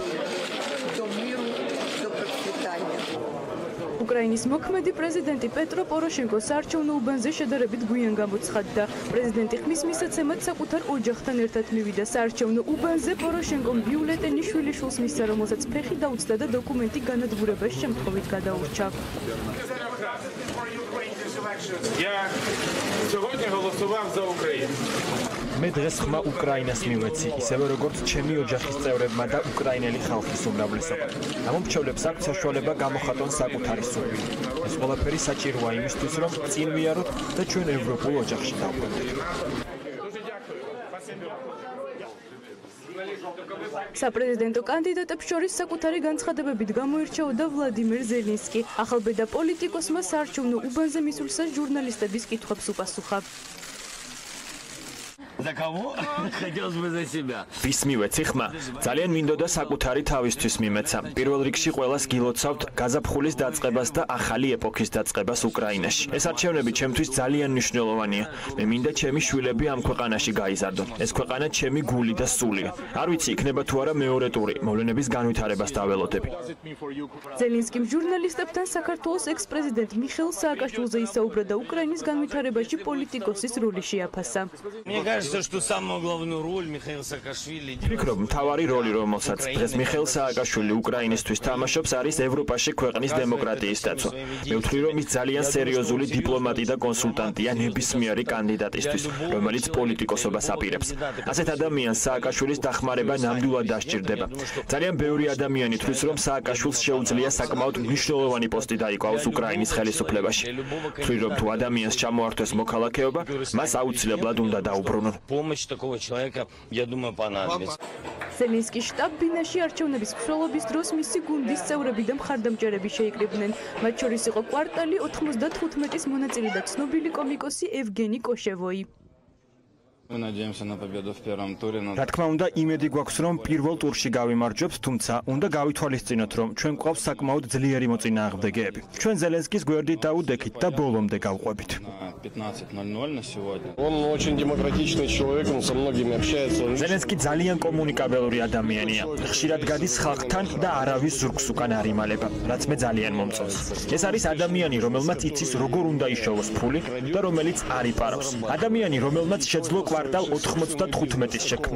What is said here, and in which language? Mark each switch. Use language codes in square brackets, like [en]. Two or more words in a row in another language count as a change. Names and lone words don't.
[ka] უკრაინის მოქმედი პრეზიდენტი პეტრო პოროშენკო საარჩევნო უბანზე შედარებით გვიან გამოცხადდა. პრეზიდენტი ხმის მისაცემად საკუთარ ოჯახთან ერთად მივიდა საარჩევნო უბანზე. პოროშენკომ ბიულეტენი შვილიშვილს მისცა, რომელსაც ფეხი დაუცდა და დოკუმენტი განადგურებას შემთხვევით გადაურჩა. [ru] Я сегодня голосовал за Украину. [ka] მე დღეს ხმა უკრაინას მივეცი, ისევე როგორც ჩემი ოჯახის წევრებმა და უკრაინელი ხალხის უმრავლესობა. გამომრჩევლებს აქვთ საშუალება გამოხატონ საკუთარი სურვილი. ეს ყველაფერი საჭიროა იმისთვის, რომ წინ ვიაროთ და ჩვენ ევროპულ ოჯახში დავბრუნდეთ. საპრეზიდენტო კანდიდატებს შორის საკუთარი განცხადებებით გამოირჩეოდა ვლადიმერ ზელენსკი. ახალბედა პოლიტიკოსმა საარჩევნო უბანზე მისვლისას ჟურნალისტების კითხვებს უპასუხა. [ru] За кого? Хотелось бы за себя. [ka] ვის მივეცი ხმა? ძალიან მინდოდა საკუთარი თავისთვის მიმეცა. პირველ რიგში ყველას გილოცავთ გაზაფხულის დაწყებას და ახალი ეპოქის დაწყებას უკრაინაში. ეს არჩევნები ჩემთვის ძალიან მნიშვნელოვანია. მე მინდა ჩემი შვილები ამ ქვეყანაში გაიზარდონ. ეს ქვეყანა ჩემი გული და სულია. არ ვიცი იქნება თუ არა მეორე ტური. მოვლენების განვითარებას დაველოდები. ზელენსკიმ ჟურნალისტებთან საქართველოს ექს-პრეზიდენტ მიხეილ სააკაშვილზე ისაუბრა და უკრაინის განვითარებაში პოლიტიკოსის როლი შეაფასა. [ru] Что самую главную роль Михаил Саакашвили. [ka] ვფიქრობ, მთავარი როლი, რომელსაც დღეს მიხეილ სააკაშვილი უკრაინისთვის თამაშობს, არის ევროპაში ქვეყნის დემოკრატიის დაცვა. მე ვთვლი, რომ ის ძალიან სერიოზული დიპლომატი და კონსულტანტია ნებისმიერი კანდიდატისთვის, რომელიც პოლიტიკოსობას აპირებს. ასეთ ადამიანს სააკაშვილის დახმარება ნამდვილად დასჭირდება. ძალიან ბევრი ადამიანი თვლის, რომ სააკაშვილს შეუძლია საკმაოდ მნიშვნელოვანი პოსტი დაიკავოს უკრაინის ხელისუფლებაში. ვთვლი, რომ თუ ადამიანს ჩამოართვეს მოქალაქეობა, მას აუცილებლად უნდა დაუბრუნონ. [ru] Помощь такого человека, я думаю, понадобится. [ka] ზელენსკის შტაბ-ბინაში არჩევნების მსვლელობის დროს მისი გუნდის წევრები და მხარდამჭერები შეიკრიბნენ. მათ შორის იყო კვარტალი 95-ის მონაწილე და ცნობილი კომიკოსი ევგენი კოშევოი. [ru] Мы надеемся на победу в первом туре. [ka] რა თქმა უნდა, იმედი გვაქვს, რომ პირველ ტურში გავიმარჯვებთ, თუმცა უნდა გავითვალისწინოთ, რომ ჩვენ გვყავს საკმაოდ ძლიერი მოწინააღმდეგეები. ჩვენ ზელენსკის გვერდით დაუდექით და ბოლომდე გავყვებით. [ru] 15:00 на сегодня. Он очень демократичный человек, он со многими общается. [ka] ზელენსკი ძალიან კომუნიკაბელური ადამიანია. ხშირად გადის ხალხთან და არავის ზურგს უკან არ იმალება, რაც მე ძალიან მომწონს. ეს არის ადამიანი, რომელმაც იცის როგორ უნდა იშოვოს ფული და რომელიც არ იპარავს. ადამიანი, რომელმაც შეძლო კვარტალ 95-ის შექმნა.